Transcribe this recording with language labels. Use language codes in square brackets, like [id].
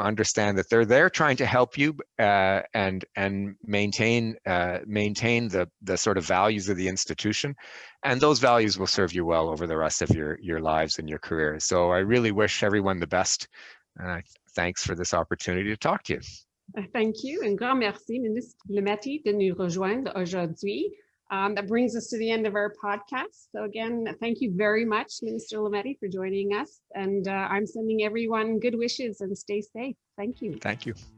[en] Understand that they're there trying to help you and maintain the sort of values of the institution, and those values will serve you well over the rest of your lives and your career. So I really wish everyone the best. Thanks for this opportunity to talk to you. Thank you. [fr] Un grand merci, Ministre Lemetti, de nous rejoindre aujourd'hui. [en] That brings us to the end of our podcast. So again, thank you very much, Minister Lemetti, for joining us. And I'm sending everyone good wishes and stay safe. Thank you. Thank you.